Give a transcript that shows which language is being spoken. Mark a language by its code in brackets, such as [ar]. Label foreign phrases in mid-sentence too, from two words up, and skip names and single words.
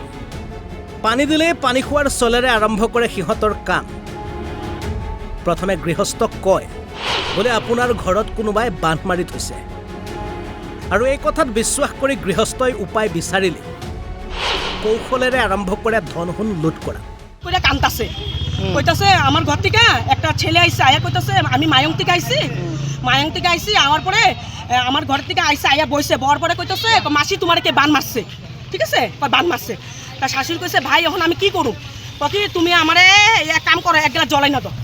[as] পানী দিলেই পানী খোৱাৰ চলেৰে আৰম্ভ কৰে সিহঁতৰ কাম। প্ৰথমে গৃহস্থক কয় বোলে আপোনাৰ ঘৰত কোনোবাই বান্ধ মাৰি থৈছে, আৰু এই কথাত বিশ্বাস কৰি গৃহস্থই উপায় বিচাৰিলে কৌশলেৰে আৰম্ভ কৰে ধন সোণ লুট কৰা। [bn] কান্তাছে কইতাছে আমার ঘর থেকে একটা ছেলে আইসে আয়া কইতাছে আমি মায়ং থেকে আইসি আমার পরে আমার ঘর থেকে আইসে আয়া বইছে বর পরে কইতাছে মাসি তোমার কে বান মারছে, ঠিক আছে বান মারছে। তা শাশুড়ি কইছে ভাই এখন আমি কি করুম, কি তুমি আমারে এক কাম করো এক গ্লাস জল আইনা দাও।